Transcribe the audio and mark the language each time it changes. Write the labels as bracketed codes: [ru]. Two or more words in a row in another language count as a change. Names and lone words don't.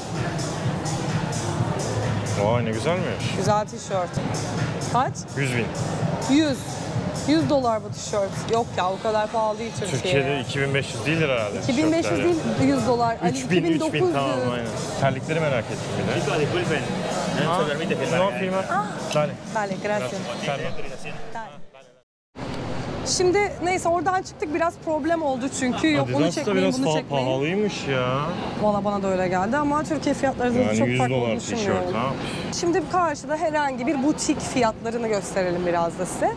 [tr] Vay ne güzelmiş. Güzel tişört. Kaç? 100 bin. 100. 100 dolar bu tişört. Yok ya o kadar pahalı değil Türkiye'ye. Türkiye'de 2500 değildir herhalde. 2500 tişörtler değil 100 dolar. Ali 3000, 2900. 3000 tamam aynen. Terlikleri merak ettim bir de. [es] Chicos, disculpen. No se permite filmar. No firma. Dale. Vale, gracias. Dale. [tr] Şimdi neyse oradan çıktık biraz problem oldu çünkü yok bunu Adidas da çekmeyin biraz bunu çekmeyin. pahalıymış ya. Valla bana da öyle geldi ama Türkiye fiyatları da Yani çok 100 farklı dolar olduğunu tişört düşünmüyorum. ha. Şimdi karşıda herhangi bir butik fiyatlarını gösterelim biraz da size.